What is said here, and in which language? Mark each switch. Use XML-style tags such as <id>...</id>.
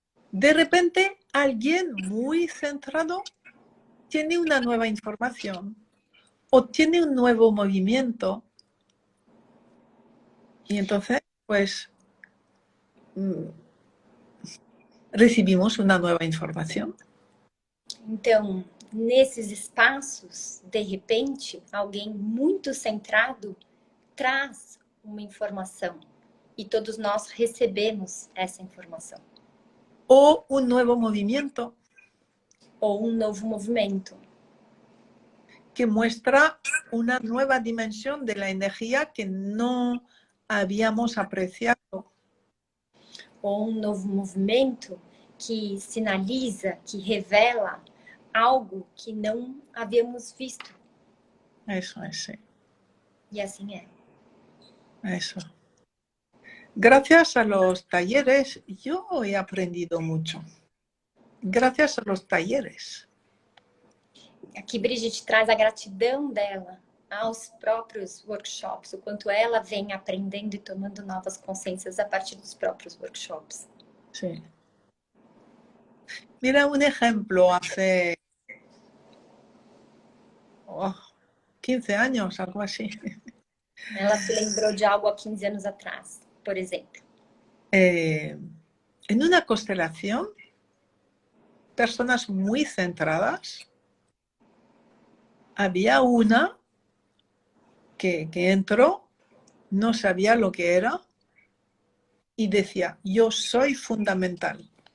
<es>De repente, alguien muy centrado tiene una nueva información o tiene un nuevo movimiento y entonces, pues, recibimos una nueva información.</es> <pt>Então, nesses espaços, de repente, alguém muito centrado traz uma informação e todos nós recebemos essa informação.</pt> <es>O un nuevo movimiento</es> <pt>Ou um novo movimento</pt> <es>que muestra una nueva dimensión de la energía que no habíamos apreciado.</es> <pt>ou um novo movimento que sinaliza, que revela algo que não havíamos visto.</pt> <es>Eso es, sí.</es> <pt>E assim é.</pt> <es>Eso. Gracias a los talleres, yo he aprendido mucho. Gracias a los talleres.</es> <pt>Aqui Brigitte traz a gratidão dela aos próprios workshops, o quanto ela vem aprendendo e tomando novas consciências a partir dos próprios workshops.</pt> <es>Sí. Mira un ejemplo, hace 15 años, algo así.</es> <pt>Ela se lembrou de algo há 15 anos atrás, por exemplo.</pt> <es>En una constelación, personas muy centradas, había una que entró, no sabía lo que era y decía, yo soy fundamental.</es>